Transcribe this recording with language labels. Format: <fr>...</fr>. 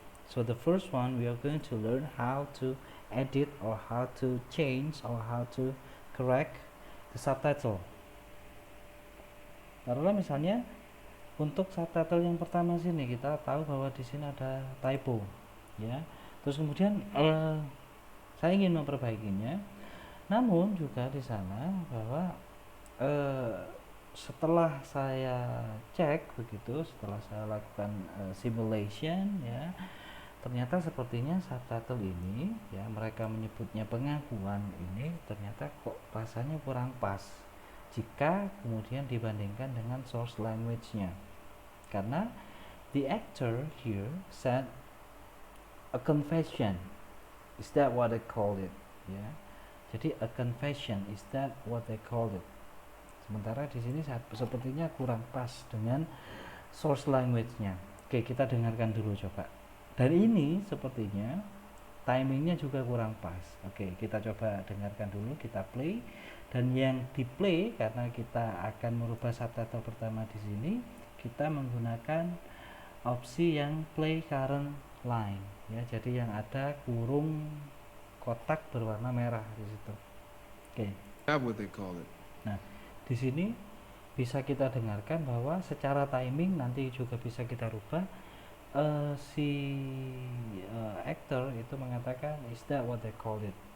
<en>So the first one, we are going to learn how to edit or how to change or how to correct subtitle.</en> <id>Taruhlah misalnya untuk subtitle yang pertama sini kita tahu bahwa di sini ada typo, ya. Terus kemudian saya ingin memperbaikinya, namun juga di sana bahwa setelah saya cek begitu, setelah saya lakukan simulation, ya, ternyata sepertinya subtitle ini, ya, mereka menyebutnya pengakuan ini, ternyata kok rasanya kurang pas jika kemudian dibandingkan dengan source language-nya,</id> <en>karena the actor here said a confession, is that what they call it, ya. Jadi a confession, is that what they call it.</en> <id>Sementara di sini sepertinya kurang pas dengan source language-nya. Oke, kita dengarkan dulu coba. Dan ini sepertinya timingnya juga kurang pas. Oke, kita coba dengarkan dulu, kita play. Dan yang di play, karena kita akan merubah subtitle pertama di sini, kita menggunakan opsi yang play current line, ya. Jadi yang ada kurung kotak berwarna merah di situ. Oke.</id> <en>That's what they call it.</en> <id>Nah, di sini bisa kita dengarkan bahwa secara timing nanti juga bisa kita rubah. Si actor itu mengatakan</id> <en>is that what they call it.</en>